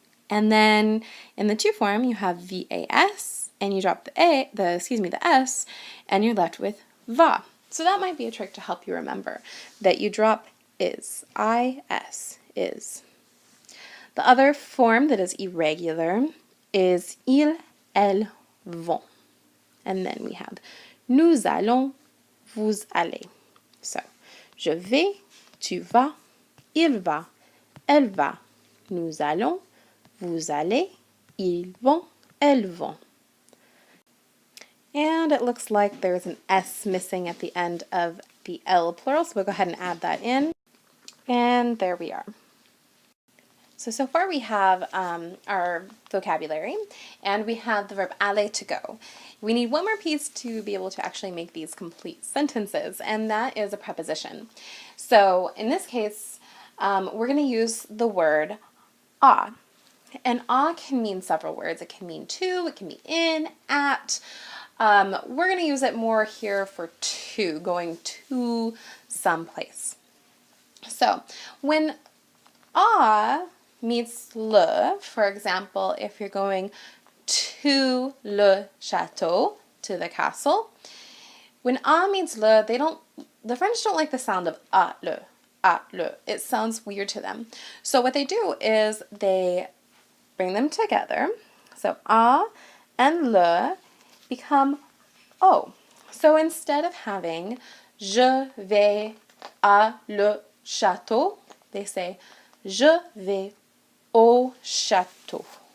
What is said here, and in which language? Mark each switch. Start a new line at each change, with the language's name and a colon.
English: And then in the tu form, you have V-A-S, and you drop the S, and you're left with va. So that might be a trick to help you remember that you drop is, I-S, is. The other form that is irregular is ils, elles, vont. And then we have nous allons, vous allez.
French: So, je vais, tu vas, il va, elle va, nous allons, vous allez, ils vont, elles vont.
English: And it looks like there's an S missing at the end of the L plural, so we'll go ahead and add that in. And there we are. So far we have our vocabulary, and we have the verb aller, to go. We need one more piece to be able to actually make these complete sentences, and that is a preposition. So in this case, we're going to use the word à. And à can mean several words. It can mean to, it can be in, at. We're going to use it more here for to, going to someplace. So when à meets le, for example, if you're going to le château, to the castle, when à meets le, the French don't like the sound of à le. It sounds weird to them. So what they do is they bring them together. So à and le become o. So instead of having je vais à le château, they say je vais au château.